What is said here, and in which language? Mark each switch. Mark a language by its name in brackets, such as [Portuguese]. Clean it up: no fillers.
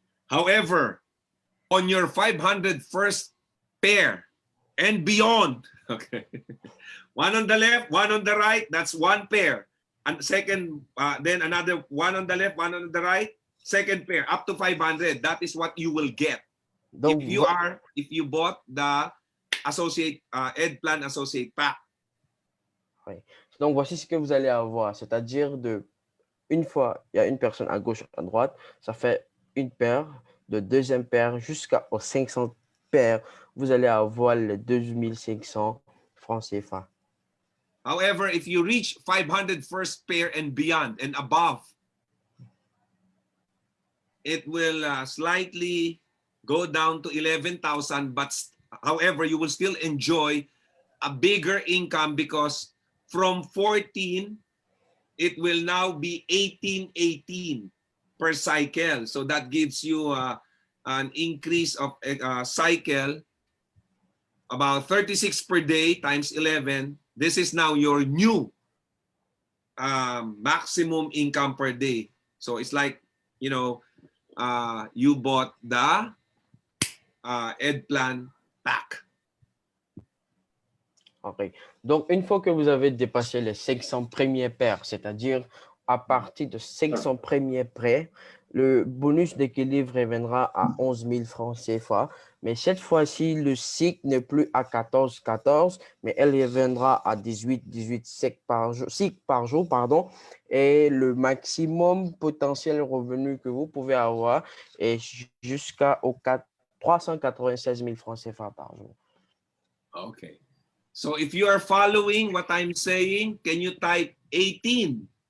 [English] However, on your 500 first pair and beyond, okay, one on the left, one on the right, that's one pair. And second, then another one on the left, one on the right, second pair, up to 500. That is what you will get. [French] Donc, [English] If you bought the Associate Ed Plan Associate Pack. [French] donc, voici ce que vous allez avoir. C'est-à-dire, une fois, il y a une personne à gauche, à droite, ça fait une paire, de deuxième paire jusqu'aux 500 paires. Vous allez avoir les 2500 francs CFA. [English] However, if you reach 500 first pair and beyond and above, it will slightly go down to 11,000, but however, you will still enjoy a bigger income because from 14, it will now be 18 per cycle. So that gives you an increase of cycle, about 36 per day times 11. This is now your new maximum income per day. So it's like, you know, you bought the Ed Plan Pack. OK. [French] Donc, une fois que vous avez dépassé les 500 premiers paires, c'est-à-dire à partir de 500 premiers paires, le bonus d'équilibre reviendra à 11 000 francs CFA. Mais cette fois-ci, le cycle n'est plus à 14, mais elle reviendra à 18 cycles par jour, pardon. Et le maximum potentiel revenu que vous pouvez avoir est jusqu'aux 396 000 francs CFA par jour. Okay. [English] So if you are following what I'm saying, can you type 18?